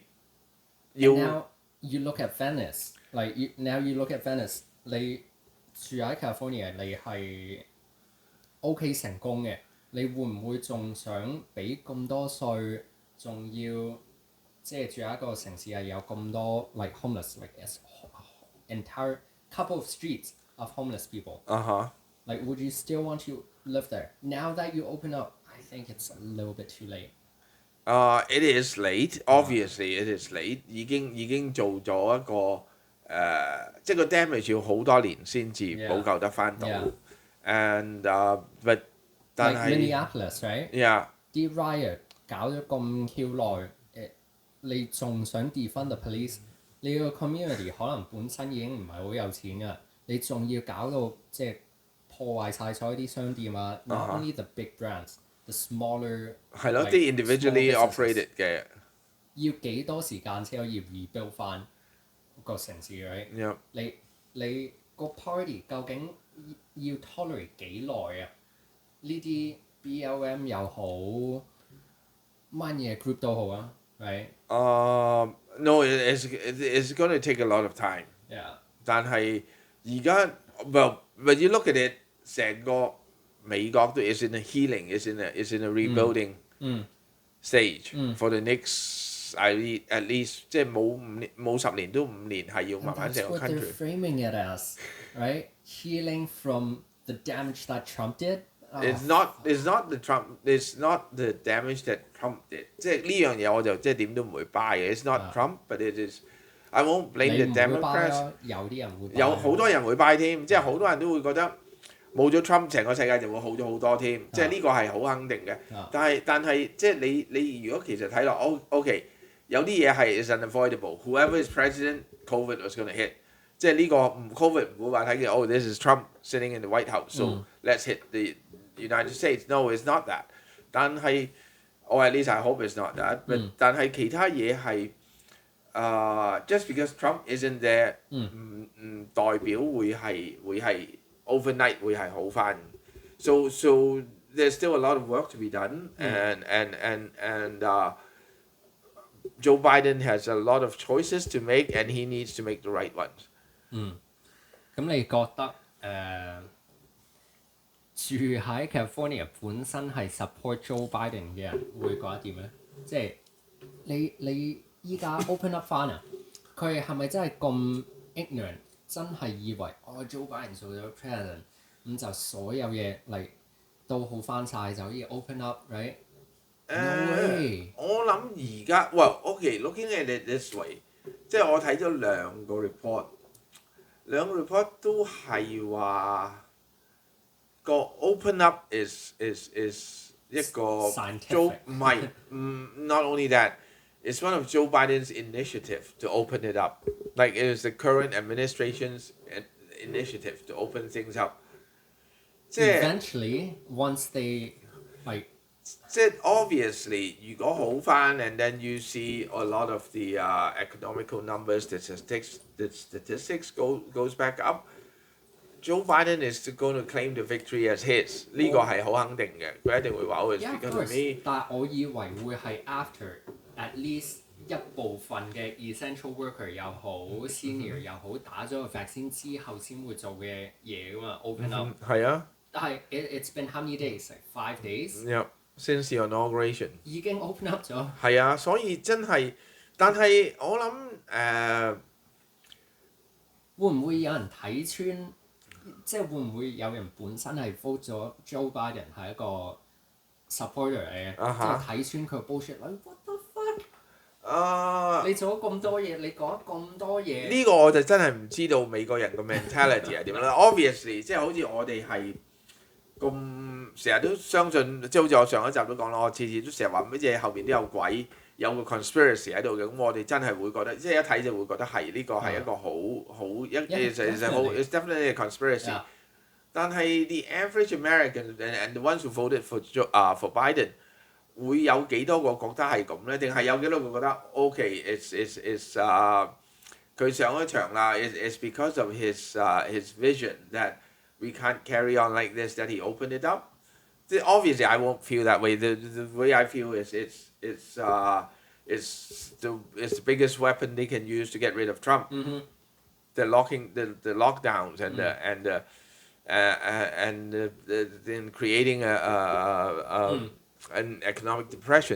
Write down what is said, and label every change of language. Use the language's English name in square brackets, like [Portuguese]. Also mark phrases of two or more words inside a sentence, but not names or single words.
[English] Now you look at Venice, like now you look at Venice， [Cantonese] 你住喺 California， 你係 OK 成功嘅，你會唔會仲想俾咁多稅，仲要即係住喺一個城市係有咁多 [English] like homeless like entire couple of streets of homeless people？ Like would you still want to live there? Now that you open up, I think it's a little bit too late。 It is late. Obviously, it is late. [Cantonese] 已經做咗一個即係個 damage 要好多年先至補救得翻到。 [English] And but [Cantonese] 但係 [English] Minneapolis, right? Yeah. [Cantonese] 啲 riot 搞咗咁 Q 耐，你仲想 [English] defund the police？ [Cantonese] 你個 community 可能本身已經唔係好有錢㗎，你仲要搞到即係破壞晒所有啲商店啊 ！ [English] Not only the big brands。The smaller [Cantonese] 係咯，啲 [English] individually operated [Cantonese] 嘅要幾多時間先可以 rebuild 翻個城市 right？你個 party 究竟要 tolerate 幾耐啊？呢啲 BLM 又好，乜嘢 group 都好啊 [English] ？No, it's going to take a lot of time。 [Cantonese] 但係而家 [English] when you look at it， [Cantonese] 成個美國都 [English] is in a healing， is in a rebuilding stage for the next at least [Cantonese] 即係冇10年都5年係要 [English] And [Cantonese] 慢慢 [English] that's [Cantonese] 成個 [English] what they're country。 framing it as, right? Healing from the damage that Trump did. It's not the Trump. It's not the damage that Trump did。 [Cantonese] 即係呢樣嘢我就即係點都唔會 buy 嘅。 [English] It's not Trump, but it is. I won't blame [Cantonese] 你 [English] the [Cantonese] 唔會 buy [English] Democrats。 [Cantonese] 啊，有啲人會 buy 有好多人會 buy 添，即係好多人都會覺得冇咗 Trump 成個世界就會好咗好多添，即係呢個係好肯定嘅。但係即係你如果其實睇落，OK，有啲嘢係 [English] is unavoidable。Whoever is president, COVID was going to hit。 [Cantonese] 即係呢個COVID 唔會話睇見 [English] ，this is Trump sitting in the White House, so let's hit the United States. No, it's not that。 [Cantonese] 但係我 [English] at least I hope it's not that。 [Cantonese] 但係其他嘢係。 [English] Just because Trump isn't there， [Cantonese] 唔代表會係 overnight 會係好翻。 [English] So there's still a lot of work to be done, and Joe Biden has a lot of choices to make, and he needs to make the right ones。 [Cantonese] 咁你覺得住喺 California 本身係 support Joe Biden 嘅人會覺得點咧？即係你依家 [English] open up [Cantonese] 翻啊，佢係咪真係咁 ignorant？真係以為Joe Biden 做咗 president，咁就所有嘢嚟都好翻晒，就可以 [English] open up， right？No way！ [Cantonese] 我諗而家 [English] OK，looking at it this way， [Cantonese] 即係我睇咗兩個 report，都係話個 [English] open up is [Cantonese] 一個 Joe 唔係 [English] not only that。It's one of Joe Biden's initiative to open it up. Like it is the current administration's initiative to open things up. Eventually, once they like. 即係 obviously 如果好翻 and then you see a lot of the economical numbers, the statistics goes back up. Joe Biden is going to claim the victory as his。 [Cantonese] 呢個係好肯定嘅，佢一定會話我 [English] because of me。 [Cantonese] 但係我以為會係 after。 [English] At least [Cantonese] 一部分嘅 [English] essential worker [Cantonese] 又好 senior 又好打咗個 vaccine 之後先會做嘅嘢㗎嘛 [English] open up。 [Cantonese] 係啊。 [English] 但係 it's been how many days? Like 5 days? Yeah, since the inauguration。 [Cantonese] 已經 [English] open up [Cantonese] 咗。係啊，所以真係，但係我諗會唔會有人睇穿？即係會唔會有人本身係 vote 咗 Joe Biden 係一個 supporter 嚟嘅，即係睇穿佢 [English] bullshit。What the fuck？ [Cantonese] 你做咗咁多嘢，你講咁多嘢。呢個我就真係唔知道美國人個 mentality 係點啦。Obviously， 即係好似我哋係咁成日都相信，即係好似我上一集都講啦，我次次都成日話乜嘢後邊都有鬼，有個 conspiracy 喺度嘅。咁我哋真係會覺得，即係一睇就會覺得係呢個係一個 [English] it's definitely a conspiracy。但係 the average American and the ones who voted for Biden。 [Cantonese] 會有幾多個覺得係咁咧？定係有幾多個覺得 [English] OK？It's [Cantonese] 佢上咗場啦。 [English] It's because of his vision that we can't carry on like this that he opened it up. Obviously, I won't feel that way. The way I feel is it's the biggest weapon they can use to get rid of Trump. The lockdowns and creating an economic depression.